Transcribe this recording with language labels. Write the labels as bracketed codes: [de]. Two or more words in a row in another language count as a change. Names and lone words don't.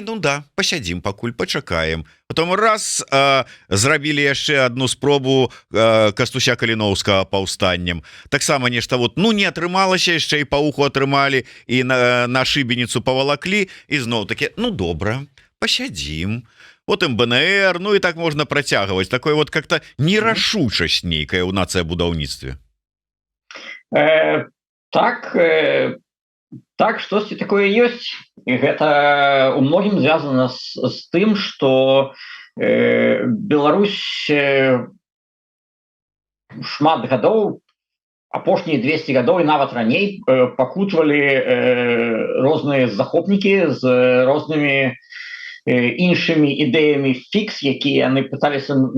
[be] ну да пасядзім пакуль пачакаем потом раз зрабілі яшчэ одну спробу Кастуся Каліноўскага паўстаннем таксама нешта вот ну не атрымалася яшчэ і пауху атрымалі і на шыбеніцу павалаклі і зноў такі ну добра пасядзім потым БНР ну і так можна працягваць такой вот как-то нерашучасць нейкая ў нацыябудаўніцтве так штосьці такое ёсць і гэта у многім звязана з тым што Беларусь шмат гадоў апошнія 200 гадоў і нават раней пакутвалі розныя захопнікі з рознымі іншымі ідэямі фікс якія яны пыталіся